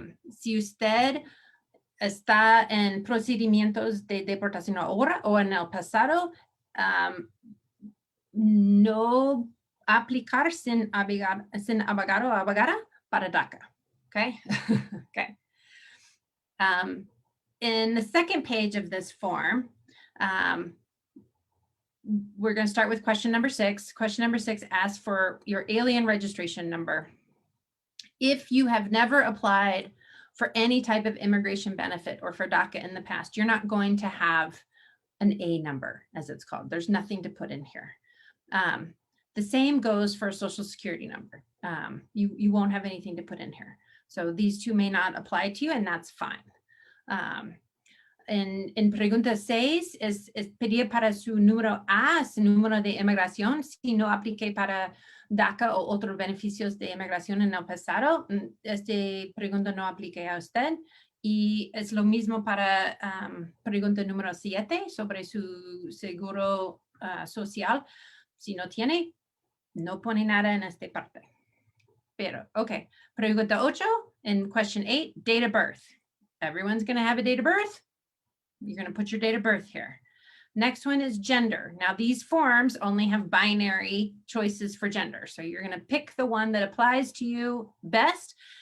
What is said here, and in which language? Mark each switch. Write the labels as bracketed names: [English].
[Spanish] Si usted está en procedimientos de deportación ahora o en el pasado, no aplicar sin abogado o abogada para DACA. [English] Okay. Okay. In the second page of this form, we're going to start with question number 6. Question number 6 asks for your alien registration number. If you have never applied for any type of immigration benefit or for DACA in the past, you're not going to have an A number, as it's called. There's nothing to put in here. The same goes for a social security number. You won't have anything to put in here. So these two may not apply to you, and that's fine. [Spanish] En pregunta 6 es pedir para su número A, su número de inmigración, si no apliqué para DACA o otros beneficios de inmigración en el pasado. Esta pregunta no aplique a usted. Y es lo mismo para pregunta número 7 sobre su seguro social. Si no tiene, no pone nada en esta parte. Pero, okay. [English] Pregunta 8, in question 8, date of birth. Everyone's going to have a date of birth. You're going to put your date of birth here. Next one is gender. Now, these forms only have binary choices for gender. So you're going to pick the one that applies to you best.